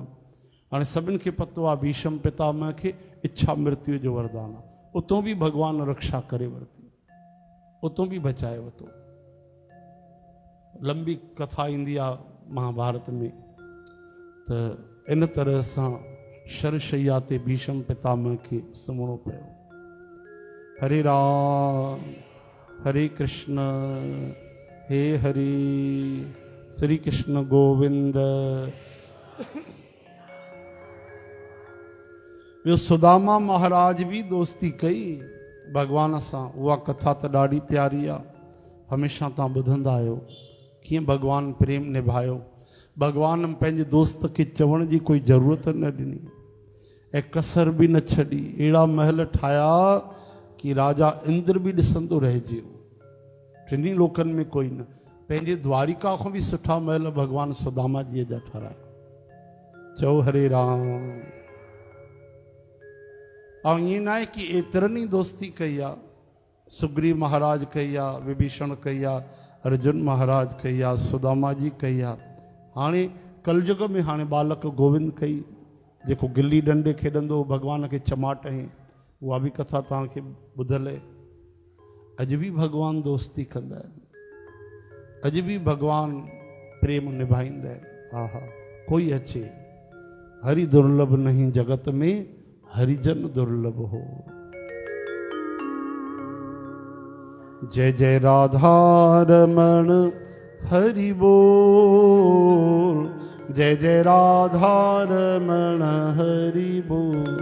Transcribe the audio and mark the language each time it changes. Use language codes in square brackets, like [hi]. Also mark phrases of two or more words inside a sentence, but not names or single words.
[sd] हाणे सभिनि खे पतो आहे भीष्म पितामह खे इच्छा मृत्यु जो वरदान आहे, उतो बि भगवान रक्षा करे वरिती, उतो बि बचाए वरितो। लंबी कथा ईंदी आहे महाभारत में, त इन तरह सां शरशैया ते भीष्म पितामह खे सुम्हणो पियो। हरे राम हरे कृष्ण हे हरि, श्री कृष्ण गोविंद। ॿियो सुदामा महाराज भी दोस्ती कई भगवान सां, उहा कथा त ॾाढी प्यारी आहे, हमेशा तव्हां ॿुधंदा आहियो कीअं भगवान प्रेम निभायो। भगवान पंहिंजे दोस्त खे चवण जी कोई ज़रूरत न ॾिनी ऐं कसर बि न छॾी। अहिड़ा महल ठाहिया कि राजा इंद्र बि ॾिसंदो रहिजी वियो, टिनी लोकनि में कोई न। पंहिंजे द्वारिका खां बि सुठा महल भगवान सुदामा जीअ जा ठाराया। चओ हरे राम। ऐं ईअं न आहे कि एतिरनि ई दोस्ती कई आहे, सुग्रीव महाराज कई आहे, विभीषण कई आहे, अर्जुन महाराज कई आहे, सुदामा जी कई आहे। हाणे कलयुग में हाणे बालक गोविंद कई, जेको गिल्ली डंडे खेॾंदो भगवान खे चमाट हई, उहा बि कथा तव्हांखे ॿुधल आहे। अॼु बि भगवान दोस्ती कंदा आहिनि, अॼु बि भगवान प्रेम निभाईंदा आहिनि। [hi] हा हा, [sd] कोई अचे [hi] हरि दुर्लभ नहीं जगत में, हरिजन दुर्लभ हो। जय जय राधा रमण हरि बोल, जय जय राधा रमण हरि बोल।